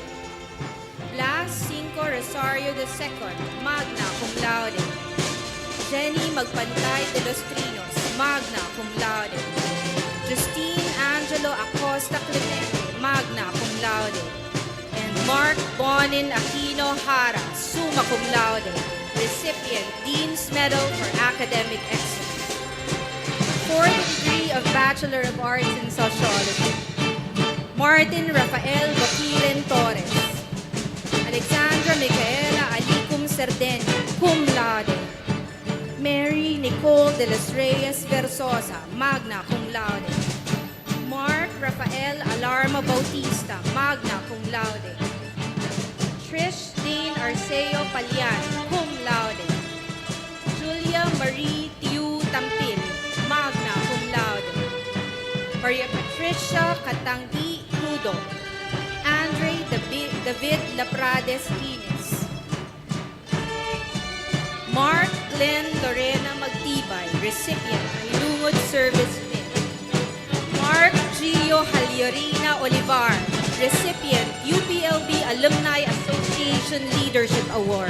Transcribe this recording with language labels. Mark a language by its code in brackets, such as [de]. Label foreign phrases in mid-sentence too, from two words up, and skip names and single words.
[en] Blas Cinco Rosario II, [la] magna cum laude. [en] Jenny Magpantay de los Trinos, [la] magna cum laude. [en] Justine Angelo Acosta Clemente, [la] magna cum laude. [en] And Mark Bonin Aquino Jara, [la] summa cum laude, [en] recipient Dean's Medal for Academic Excellence. For the degree of Bachelor of Arts in Sociology, Martin Rafael Baquilen Torres. Alexandra Micaela Alicum Cerdeño, [la] cum laude. [en] Mary Nicole de los Reyes Versosa, [la] magna cum laude. [en] Mark Rafael Alarma Bautista, [la] magna cum laude. [en] Trish Dean Arceo Palian, [la] cum laude. [en] Julia Marie Tiu Tampil, [la] magna cum laude. [en] Maria Patricia Katanggi Crudo. Andre David Laprades Ines. Mark Glenn Lorena Magtibay, recipient, Ilungod Service Pin. Mark Gio Haliorina Olivar, recipient, UPLB Alumni Association Leadership Award.